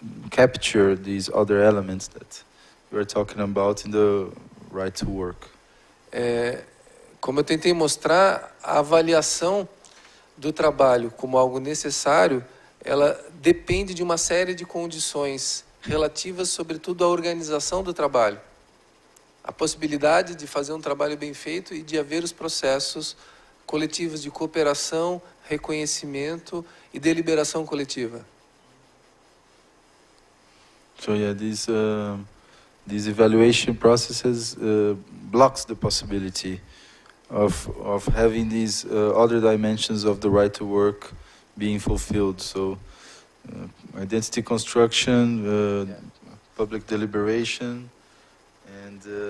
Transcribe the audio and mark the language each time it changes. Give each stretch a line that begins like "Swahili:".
English: capture these other elements that we are talking about in the right to work.
Portuguese: Como eu tentei mostrar, a avaliação do trabalho como algo necessário, ela depende de uma série de condições relativas, sobretudo, à organização do trabalho. A possibilidade de fazer um trabalho bem feito e de haver os processos coletivos de cooperação, reconhecimento e deliberação coletiva.
English: So yeah, these evaluation processes blocks the possibility of having these other dimensions of the right to work being fulfilled. So identity construction, public deliberation, and